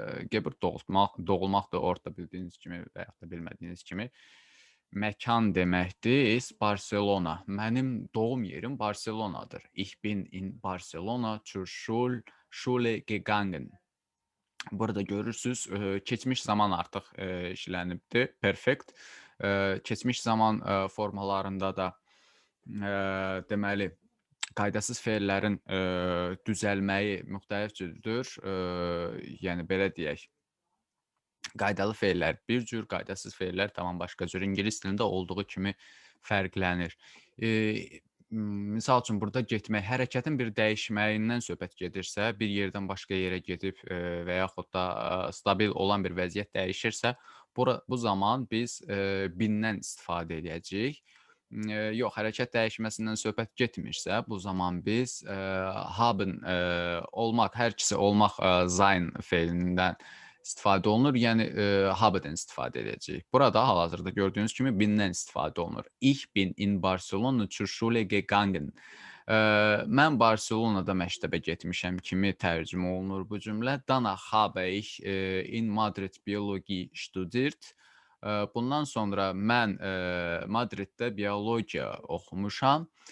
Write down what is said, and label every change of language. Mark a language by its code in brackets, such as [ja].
[az] Geburt doğulmaq da orada bildiyiniz kimi və yaxud da bilmədiyiniz kimi məkan deməkdir. Barselona. Mənim doğum yerim Barselonadır. [de] Ich bin in Barcelona zur Schule gegangen. [az] Burada görürsüz, keçmiş zaman artıq işlənibdir. Perfekt. Keçmiş zaman formalarında da deməli qaydasız fe'llərin düzəlməyi müxtəlif cürdür. Yəni belə deyək, qaydalı fe'llər bir cür, qaydasız fe'llər tamam başqa cür. İngilis dilində olduğu kimi fərqlənir. Misal üçün burada getmək, hərəkətin bir dəyişməyindən söhbət gedirsə, bir yerdən başqa yerə gedib və yaxud da stabil olan bir vəziyyət dəyişirsə, bu zaman biz bindən istifadə edəcəyik. Yox, hərəkət dəyişməsindən söhbət getmirsə, bu zaman biz haben olmaq, hər ikisi olmaq sein fe'lindən istifadə olunur. Yəni habedən istifadə edəcəyik. Burada hal-hazırda gördüyünüz kimi bindən istifadə olunur. [de] Ich bin in Barcelona zur Schule gegangen. [az] Mən Barselonada məktəbə getmişəm kimi tərcümə olunur bu cümlə. [de] Danach habe ich in Madrid Biologie studiert. [az] Bundan sonra mən Madriddə biologiya oxumuşam.